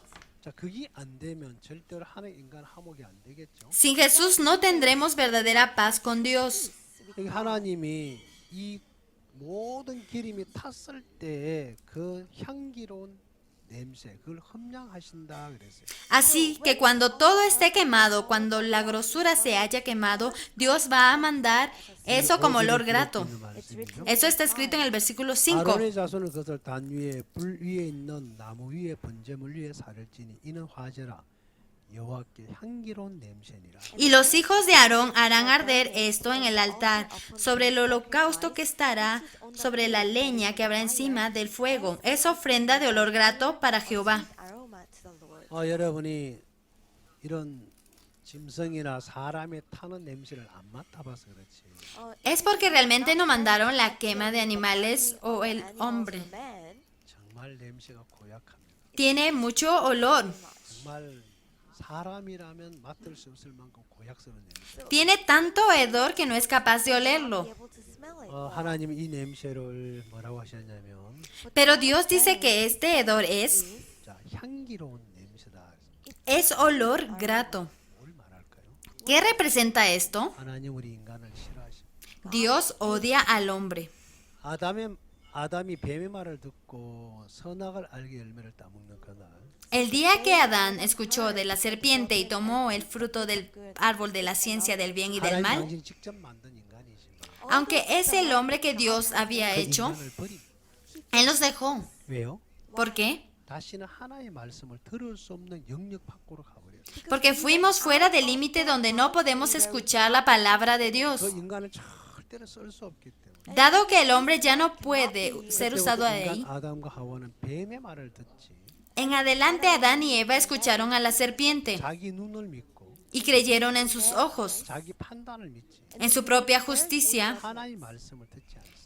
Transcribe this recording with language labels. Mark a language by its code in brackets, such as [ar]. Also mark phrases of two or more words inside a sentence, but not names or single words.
[ko] 자, 그게 안 되면 절대로 하는 인간 화목이 안 되겠죠. [es] Sin Jesús no tendremos verdadera paz con Dios. [ko] 여기 하나님이 이 모든 기름이 탔을 때 그 향기로운 냄새, 그걸 함량하신다 그랬어요. [es] Así que cuando todo esté quemado, cuando la grosura se haya quemado, Dios va a mandar eso como olor grato. Eso está escrito en el versículo 5. [ko] 아론의 자손을 그것을 단 위에 불 위에 있는 나무 위에 번제물 위에 살을 찌니 이는 화제라 여호와께 향기로운 냄새니라. [es] Y los hijos de Aarón harán arder esto en el altar, sobre el holocausto que estará sobre la leña que habrá encima del fuego. Es ofrenda de olor grato para Jehová. [en] Aroma to the Lord. [ko] 여러분이 이런 짐승이나 사람이 타는 냄새를 안 맡아봐서 그렇지. [es] Es porque realmente no mandaron la quema de animales o el hombre. Man, [ko] 정말 냄새가 고약합니다. [es] Tiene mucho olor. [ko] 정말 사람이라면 맡을 수 없을 만큼 고약스러운 냄새. [es] Tiene tanto hedor que no es capaz de [en] be [es] olerlo. [en] able to smell it. [ko] 하나님이 이 냄새를 뭐라고 하셨냐면 [es] Pero Dios dice que este hedor [ko] 자, 향기로운 냄새다. [es] es olor grato. [ko] 뭘 말할까요? [es] ¿Qué representa esto? [ko] 하나님 우리 인간을 싫어하십니다. [es] Dios odia al hombre. [ko] 아담이 뱀의 말을 듣고 선악을 알게 열매를 따먹는 그날 [es] El día que Adán escuchó de la serpiente y tomó el fruto del árbol de la ciencia del bien y del [ko] 하나님 [es] mal, [ko] 당신 직접 만든 인간이지만 [es] aunque es el hombre que Dios había [ko] 그 [es] hecho, [ko] 인간을 버립니다. [es] Él los dejó. [ko] 왜요? [es] ¿Por qué? [ko] 다시는 하나님의 말씀을 들을 수 없는 영역 밖으로 가버려요. [es] Porque fuimos fuera del límite donde no podemos escuchar la palabra de Dios. [ko] 그 인간을 절대로 쓸 수 없기 때문에 [es] Dado que el hombre ya no puede ser usado [ko] 그때부터 [es] ahí, [ko] 인간 아담과 하와는 뱀의 말을 듣지 [es] en adelante Adán y Eva escucharon a la serpiente [ko] 자기 눈을 믿고 [es] y creyeron en sus ojos, [ko] 자기 판단을 믿지 [es] en su propia justicia, [ko] 하나님의 말씀을 듣지 않습니다.